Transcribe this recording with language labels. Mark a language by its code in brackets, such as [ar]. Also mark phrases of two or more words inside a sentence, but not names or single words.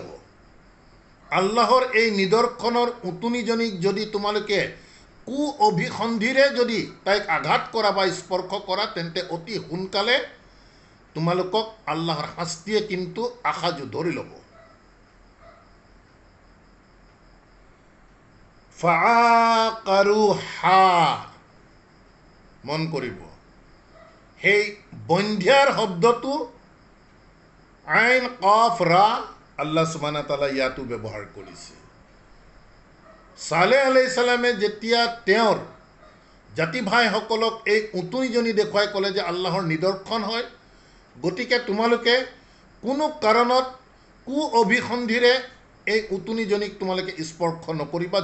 [as] আল্লাহৰ এই নিদৰ্শনৰ উটুনিজনীক যদি তোমালোকে কু অভিসন্ধিৰে যদি তাইক আঘাত কৰা বা স্পৰ্শ কৰা, তেন্তে অতি সোনকালে তোমালোকক আল্লাহৰ শাস্তিয়ে কিন্তু আশাজু ধৰি ল'ব। ফাআকাৰুহা মন কৰিব, সেই বন্ধ্যাৰ শব্দটো [ar] عين قاف راء الله سبحانه وتعالى [as] ইয়াতো ব্যৱহাৰ কৰিছে। সালেহ [ar] عليه السلام [as] যেতিয়া তেওঁৰ জাতি ভাইসকলক এই উটুনিজনী দেখুৱাই ক'লে যে আল্লাহৰ নিদৰ্শন হয়, গতিকে তোমালোকে কোনো কাৰণত কু অভিসন্ধিৰে এই উটুনিজনীক তোমালোকে স্পৰ্শ নকৰিবা।